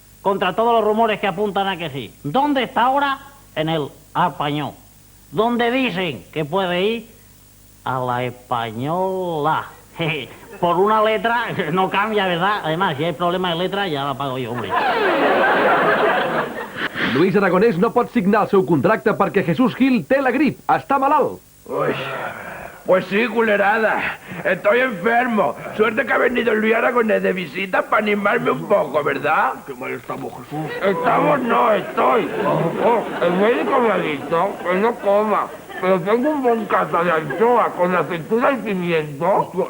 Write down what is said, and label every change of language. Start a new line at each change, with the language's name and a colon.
Spanish: Contra todos los rumores que apuntan a que sí. ¿Dónde está ahora? En el Español. Donde dicen que puede ir a la Española. Por una letra no cambia, ¿verdad? Además, si hay problema de letra, ya la pago yo, hombre.
Catalan: Luis Aragonés no pot signar el seu contracte perquè Jesús Gil té la grip, està malalt.
Spanish: Uy, pues sí, culerada. Estoy enfermo. Suerte que ha venido Luis Aragonés de visita para animarme un poco, ¿verdad? Qué mal estamos, Jesús. Estamos, no, estoy. El médico me ha dicho que no coma. Pero tengo un buen cata de anchoa con aceituna y pimiento.